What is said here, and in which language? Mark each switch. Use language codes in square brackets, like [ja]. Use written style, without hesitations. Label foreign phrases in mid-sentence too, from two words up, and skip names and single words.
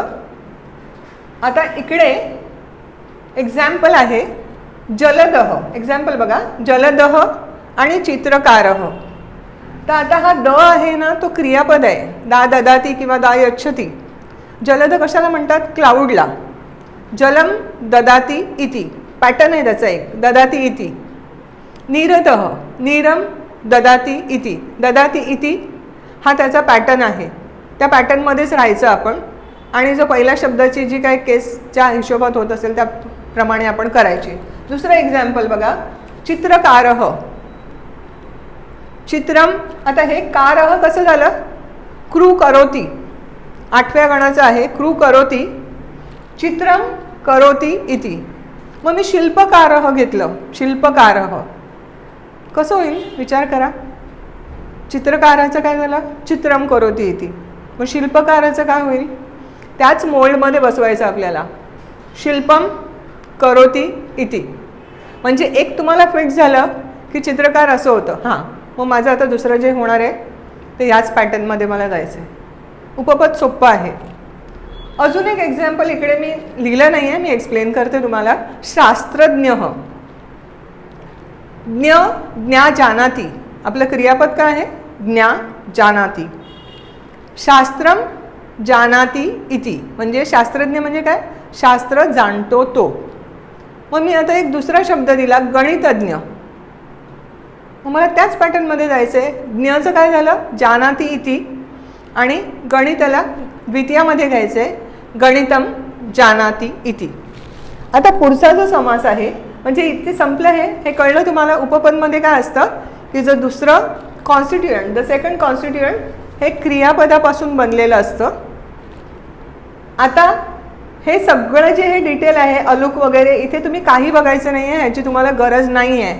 [mr] आता इकडे एक्झाम्पल आहे जलदः. एक्झाम्पल बघा, जलदः आणि चित्रकारः. तर आता हा द आहे ना तो क्रियापद आहे. [sa] दा ददाती किंवा दा यच्छती. [mr] जलद कशाला म्हणतात, क्लाउडला. [sa] जलम ददाती इति [mr] पॅटर्न आहे त्याचा एक, [sa] ददाती इति. नीरदः नीरम ददाती इति. ददाती इति [mr] हा त्याचा पॅटर्न आहे. त्या पॅटर्नमध्येच राहायचं आपण आणि जो पहिल्या शब्दाची जी काही केसच्या हिशोबात होत असेल त्याप्रमाणे आपण करायची. दुसरं एक्झाम्पल बघा, [sa] चित्रकारः. चित्रम. [mr] आता हे कारः कसं झालं, [sa] क्रू करोती. [mr] 8व्या गणाचं आहे, [sa] क्रू करोती. चित्रम करोती इति. [mr] मग मी शिल्पकारः घेतलं, शिल्पकारः. कसं होईल विचार करा. चित्रकाराचं काय झालं, [sa] चित्रम करोती इति. [mr] मग शिल्पकाराचं काय होईल, त्याच मोल्डमध्ये बसवायचं आपल्याला, [sa] शिल्पम करोती इति. [mr] म्हणजे एक तुम्हाला फिट झालं की चित्रकार असं होतं. हां मग माझं आता दुसरं जे होणार आहे ते याच पॅटर्नमध्ये मला जायचं आहे. उपपद सोपं आहे. अजून एक एक्झाम्पल इकडे मी लिहिलं नाही आहे, मी एक्सप्लेन करते तुम्हाला. [sa] शास्त्रज्ञ, ज्ञ ज्ञा जानाति, [mr] आपलं क्रियापद काय आहे? [sa] ज्ञा जानाति. शास्त्रम जानाति इति, [mr] म्हणजे शास्त्रज्ञ म्हणजे काय? शास्त्र जाणतो तो. मग मी आता एक दुसरा शब्द दिला, गणितज्ञ. मग मला त्याच पॅटर्नमध्ये जायचं आहे. ज्ञचं काय झालं? [sa] जानाति इति, [mr] आणि गणिताला द्वितीयामध्ये घ्यायचं आहे, [sa] गणितम जानाति इति. [mr] आता पुढचा जो समास आहे, म्हणजे इथे संपलं हे कळलं तुम्हाला. उपपदमध्ये काय असतं की जर दुसरं कॉन्स्टिट्युएंट, [en] the second constituent [mr] हे क्रियापदापासून बनलेलं असतं. आता हे सगळं जे हे डिटेल आहे, अलुक वगैरे, इथे तुम्ही काही बघायचं नाही आहे, ह्याची तुम्हाला गरज नाही आहे.